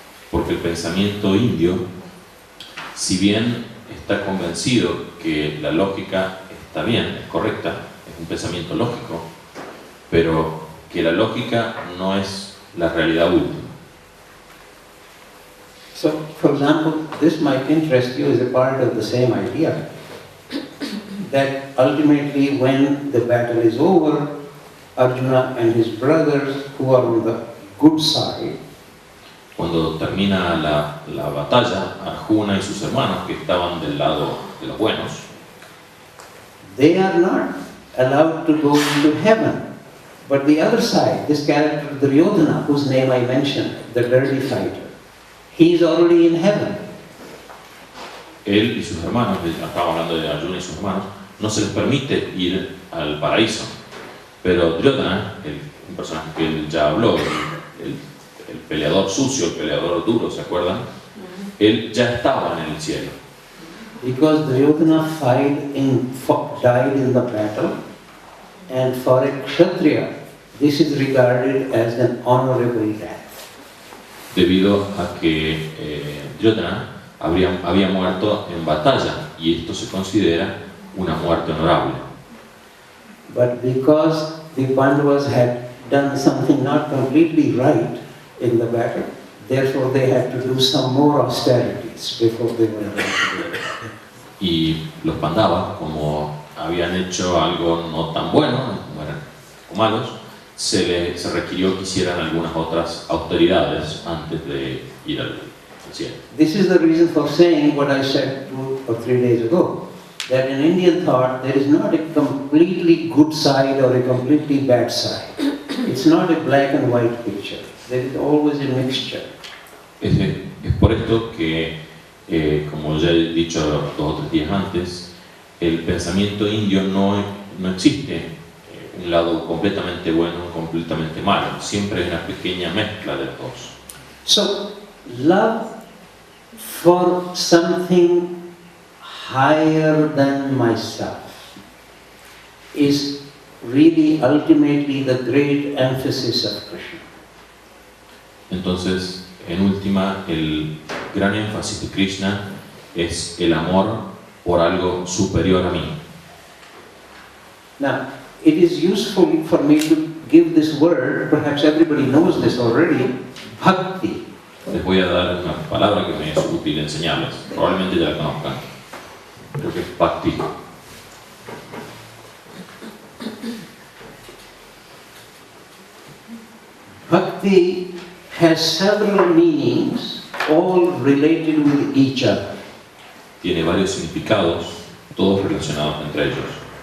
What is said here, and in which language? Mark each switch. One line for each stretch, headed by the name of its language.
Spanish: Porque el pensamiento indio, si bien está convencido que la lógica está bien, es correcta, es un pensamiento lógico, pero que la lógica no es la realidad última.
English: So, for example, this might interest you as a part of the same idea, that ultimately when the battle is over, Arjuna and his brothers who are on the good side,
Spanish: cuando termina la batalla, Arjuna y sus hermanos, que estaban del lado de los buenos,
English: they are not allowed to go into heaven. But the other side, this character Duryodhana, whose name I mentioned, the dirty fighter, he is already in heaven.
Spanish: Él y sus hermanos, estamos hablando de Arjuna y sus hermanos, no se les permite ir al paraíso. Pero Duryodhana, un personaje que él ya habló, el peleador sucio, el peleador duro, ¿se acuerdan? Él ya estaba en el cielo.
English: Because Duryodhana died in the battle, and for a Kshatriya, this is regarded as an honorable death.
Spanish: Debido a que Duryodhana había muerto en batalla, y esto se considera una muerte honorable.
English: But because the Pandavas had done something not completely right in the battle, therefore they had to do some more austerities before they were able to do it.
Spanish: Y los Pandavas, como habían hecho algo no tan bueno, o malos, se requirió que hicieran algunas otras austeridades antes de ir al cielo.
English: This is the reason for saying what I said 2 or 3 days ago, that in Indian thought there is not a completely good side or a completely bad side. It's not a black and white picture. There is always a mixture.
Spanish: Es por esto que, como ya he dicho 2 o 3 días antes, el pensamiento indio no existe un lado completamente bueno o completamente malo. Siempre hay una pequeña mezcla de los dos.
English: So, love for something higher than myself is really ultimately the great emphasis of Krishna.
Spanish: Entonces, en última, el gran énfasis de Krishna es el amor por algo superior a mí.
English: Now, it is useful for me to give this word, perhaps everybody knows this already, bhakti.
Spanish: Les voy a dar una palabra que me es útil enseñarles. Probablemente ya la conozcan. Creo que es bhakti.
English: Bhakti has several meanings, all related with each other.
Spanish: Tiene varios significados, todos relacionados entre ellos.